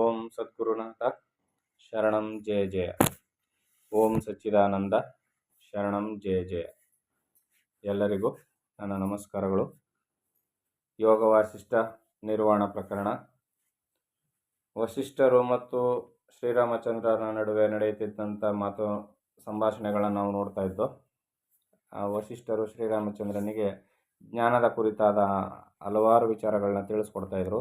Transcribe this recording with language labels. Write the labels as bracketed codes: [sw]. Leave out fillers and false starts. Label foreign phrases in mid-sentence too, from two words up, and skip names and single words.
[sa] ಸದ್ಗುರುನಾಥ ಶರಣಂ ಜಯ ಜಯ. ಓಂ ಸಚ್ಚಿದಾನಂದ ಶರಣಂ ಜಯ ಜಯ. [kn] ಎಲ್ಲರಿಗೂ ನನ್ನ ನಮಸ್ಕಾರಗಳು. ಯೋಗ ವಾಸಿಷ್ಠ ನಿರ್ವಾಣ ಪ್ರಕರಣ. ವಸಿಷ್ಠರು ಮತ್ತು ಶ್ರೀರಾಮಚಂದ್ರನ ನಡುವೆ ನಡೆಯುತ್ತಿದ್ದಂಥ ಸಂಭಾಷಣೆಗಳನ್ನು ನಾವು ನೋಡ್ತಾ ಇದ್ದೋ. ಆ ವಸಿಷ್ಠರು ಶ್ರೀರಾಮಚಂದ್ರನಿಗೆ ಜ್ಞಾನದ ಕುರಿತಾದ ಹಲವಾರು ವಿಚಾರಗಳನ್ನ ತಿಳಿಸ್ಕೊಡ್ತಾ ಇದ್ರು.